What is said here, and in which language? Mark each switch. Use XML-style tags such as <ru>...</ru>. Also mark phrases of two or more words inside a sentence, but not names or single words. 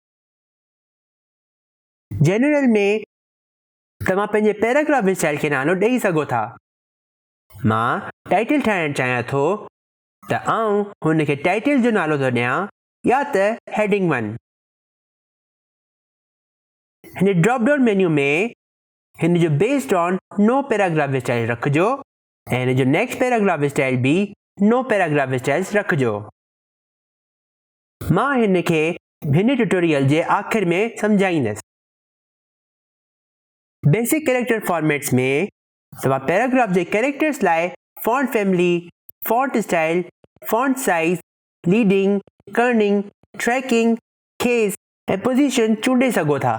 <sd>जनरल में तव्हां पंहिंजे</sd> <en>paragraph style</en> <sd>खे नालो ॾेई सघो था। मां टाइटल ठाहिणु चाहियां थो त आउं हुन खे टाइटल जो नालो थो ॾियां या त हेडिंग 1। हिन ड्रॉप डाउन मेन्यू में हिन जो</sd> <en>based on no paragraph style</en> <sd>रखिजो ऐं हिन जो</sd> <en>next paragraph style</en> <sd>भी</sd> <en>no paragraph styles</en> <sd>रखिजो। मां हिन खे हिन ट्यूटोरियल जे आख़िर में सम्झाईंदसि।</sd> <en>basic character formats</en> <sd>में तव्हां पैराग्राफ जे कैरेक्टर्स लाइ</sd> <en>font family, font style, font size, leading, kerning, tracking, case</en> <sd>ऐं पोजीशन चूंडे सघो था।</sd>